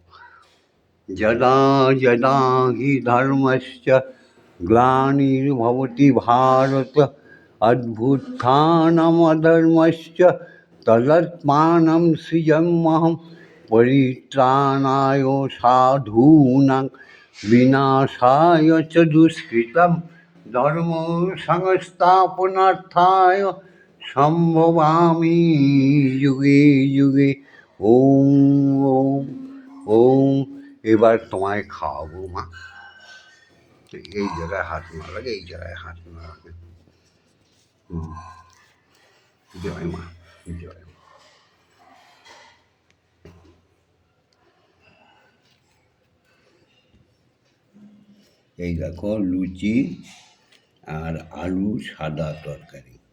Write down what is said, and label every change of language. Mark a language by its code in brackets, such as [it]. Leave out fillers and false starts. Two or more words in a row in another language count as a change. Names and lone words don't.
[sa] যদা যদা হি ধর্মস্য গ্লানির্ভবতি ভারত অভ্যুত্থানমধর্মস্য তদাত্মাनं সৃজাম্যহं পরিত্রাণায় সাধূনাং বিনাশায় চ দুষ্কৃতম ধর্ম সংস্থাপনার্থায় সম্ভবামি যুগে যুগে। ওম ওম ওম। [bn] এবার তোমায় খাওয়াবো মা। এই জায়গায় হাত না লাগে, এই জায়গায় হাত না লাগে। জয় মা, জয় মা। এই দেখো লুচি আর আলু সাদা তরকারি।